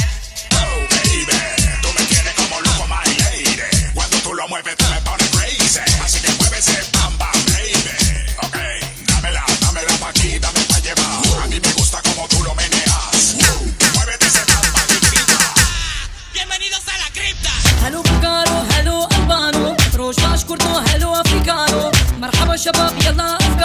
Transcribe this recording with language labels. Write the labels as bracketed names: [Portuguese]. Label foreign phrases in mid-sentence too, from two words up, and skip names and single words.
[Spanish] Tú me tienes como loco, [English] my lady. [Spanish] Cuando tú lo mueves, tú me pones crazy. Así que mueve ese bam bam, baby. Ok, dámela pa' aquí, dame pa' llevar. A mí me gusta como tú lo meneas. Muévete ese bam bam y grita. Bienvenidos a la cripta. [Arabic] هلو بكارو هلو البانو روش باش كردو هلو افريكانو مرحبا شباب يلا